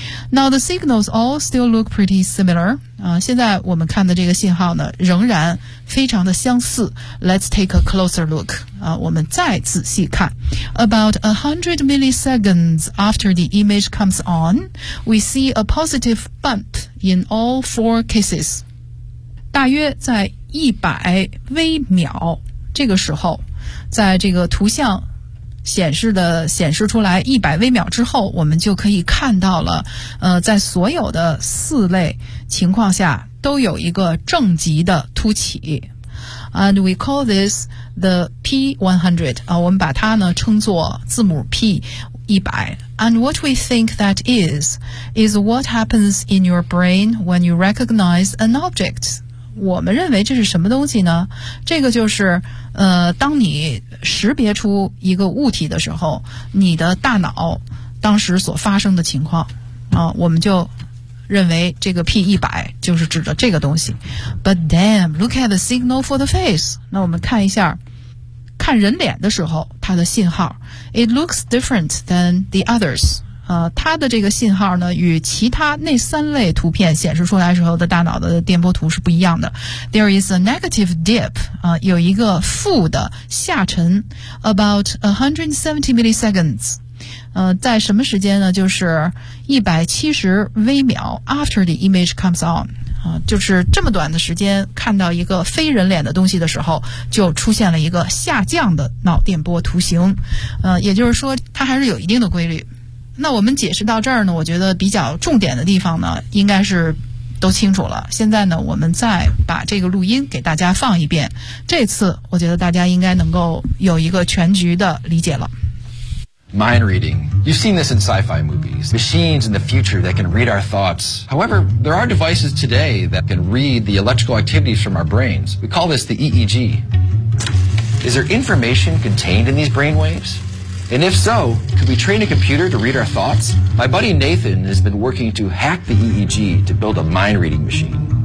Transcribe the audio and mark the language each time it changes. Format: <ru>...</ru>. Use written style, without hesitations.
<en>Now the signals all still look pretty similar.</en> <zh>现在我们看的这个信号呢，仍然非常的相似。</zh> <en>Let's take a closer look.</en> <zh>我们再仔细看。</zh> <en>About 100 milliseconds after the image comes on, we see a positive bump in all four cases.</en> <zh>大约在100微秒。这个时候在这个图像显示出来100微秒之后，我们就可以看到了在所有的四类情况下都有一个正极的凸起。</zh> <en>And we call this the P100,</en> <zh>我们把它呢称作字母 P, 100.</zh> <en>And what we think that is what happens in your brain when you recognize an object.</en> <zh>我们认为这是什么东西呢？这个就是当你识别出一个物体的时候，你的大脑当时所发生的情况啊，我们就认为这个 P100 就是指着这个东西。</zh> <en>But damn, look at the signal for the face.</en> <zh>那我们看一下看人脸的时候它的信号。</zh> <en>It looks different than the others.</en> <zh>它的这个信号呢与其他那三类图片显示出来时候的大脑的电波图是不一样的。</zh> <en>There is a negative dip,</en> <zh>有一个负的下沉</zh> <en>about 170 milliseconds.</en> <zh>在什么时间呢？就是170微秒</zh> <en>after the image comes on、</en> <zh>就是这么短的时间看到一个非人脸的东西的时候就出现了一个下降的脑电波图形、也就是说它还是有一定的规律。那我们解释到这儿呢，我觉得比较重点的地方呢应该是都清楚了。现在呢我们再把这个录音给大家放一遍，这次我觉得大家应该能够有一个全局的理解了。</zh> <en>Mind reading. You've seen this in sci-fi movies. Machines in the future that can read our thoughts. However, there are devices today that can read the electrical activities from our brains. We call this the EEG. Is there information contained in these brain waves? And if so, could we train a computer to read our thoughts? My buddy Nathan has been working to hack the EEG to build a mind reading machine.</en>